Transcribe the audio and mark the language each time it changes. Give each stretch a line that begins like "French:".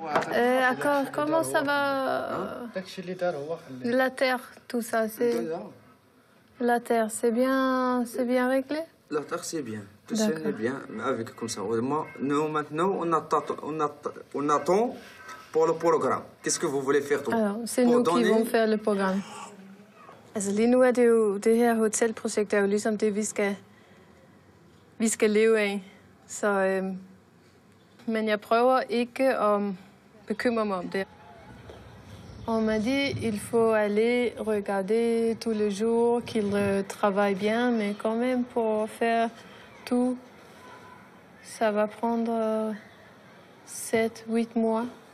French: D'accord, comment ça va? La terre, tout ça, c'est... La terre, c'est bien réglé? La terre, c'est bien. Tout ça est bien, avec comme ça. Nous, maintenant, on attend pour le programme. Qu'est-ce que vous voulez faire? Alors, c'est nous qui vont faire le programme.
Danish: Altså lige nu er det jo, det her hotelprojekt er jo ligesom det, vi skal leve af. Så, men jeg prøver ikke at bekymre mig om det.
French: On m'a dit il faut aller regarder tous les jours qu'il travaille bien, mais quand même pour faire tout, ça va prendre 7-8 mois.